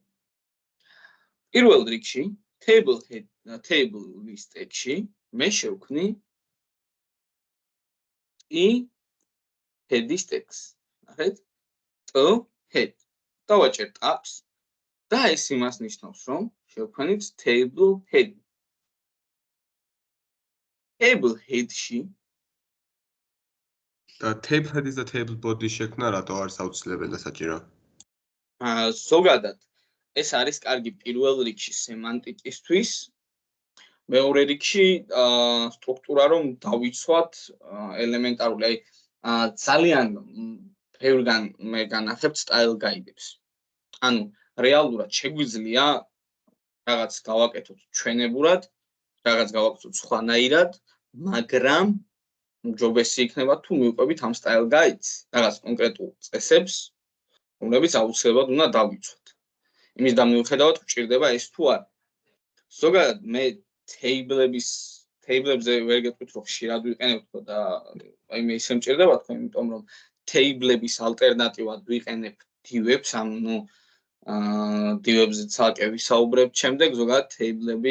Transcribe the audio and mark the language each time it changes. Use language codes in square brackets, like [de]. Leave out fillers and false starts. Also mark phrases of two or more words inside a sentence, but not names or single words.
[ka] პირველ რიგში table-ის tag-ში მე შევქმნი head-ის tag-ს. ნახეთ? head. დავაჭერთ apps და ეს იმას ნიშნავს, რომ შევქმნით [en] table head. Table head- [ka] ში და [en] table head- [ka] ის და [en] table body- [ka] ის შექმნა რატო არის აუცილებელი და საჭირო? ზოგადად ეს არის კარგი პირველ რიგში სემანტიკისთვის. მეორე რიგში სტრუქტურა რომ დავიცვათ ელემენტარული, ძალიან ბევრგან მე განახებთ [en] style guide- [ka] ებს. ანუ რეალურად შეგვიძლია რაღაც გავაკეთოთ ჩვენებურად, რაღაც გავაკეთოთ სხვანაირად, მაგრამ ჯობესი იქნება თუ მივყვებით ამ [en] style guides, [ka] რაღაც კონკრეტულ წესებს, რომლებიც აუცილებლად უნდა დავიცვათ. იმის დამოუხედავად გვჭირდება ეს თუ არა. ზოგადად მე table-ებზე ვერ გეტყვით რომ ხშირად ვიყენებთ და აი მე ისე მჭირდება თქო, იმიტომ რომ table-ების ალტერნატივად ვიყენებ div-ებს, ანუ div-ებზე ცალკე ვისაუბრებ შემდეგ, ზოგადად table-ები